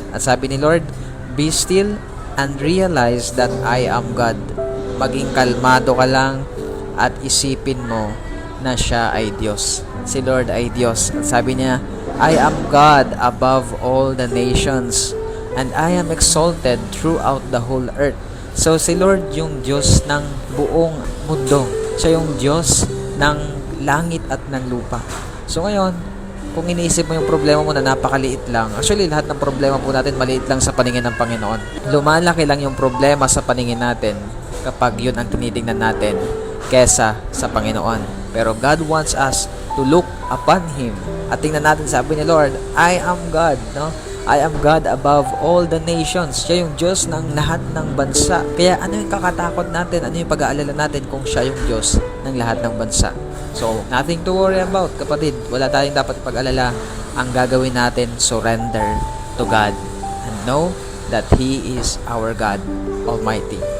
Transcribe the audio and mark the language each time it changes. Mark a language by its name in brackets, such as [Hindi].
[Filipino] At sabi ni Lord, [English] be still and realize that I am God. [Filipino] Maging kalmado ka lang at isipin mo na siya ay Diyos. Si Lord ay Diyos. At sabi niya, [English] I am God above all the nations, and I am exalted throughout the whole earth. [Filipino] So si Lord yung Diyos ng buong mundo. Siya yung Diyos ng langit at ng lupa. So ngayon, kung iniisip mo yung problema mo na napakaliit lang, actually lahat ng problema po natin maliit lang sa paningin ng Panginoon. Lumalaki lang yung problema sa paningin natin kapag yun ang tinitingnan natin kesa sa Panginoon. Pero [English] God wants us to look upon Him. [Filipino] At tingnan natin, sabi ni Lord, [English] I am God, no? I am God above all the nations. [Filipino] Siya yung Diyos ng lahat ng bansa. Kaya ano yung kakatakot natin? Ano yung pag-aalala natin kung siya yung Diyos ng lahat ng bansa? [English] So, nothing to worry about, [Filipino] kapatid. Wala tayong dapat ipag-alala. Ang gagawin natin, [English] surrender to God and know that He is our God Almighty.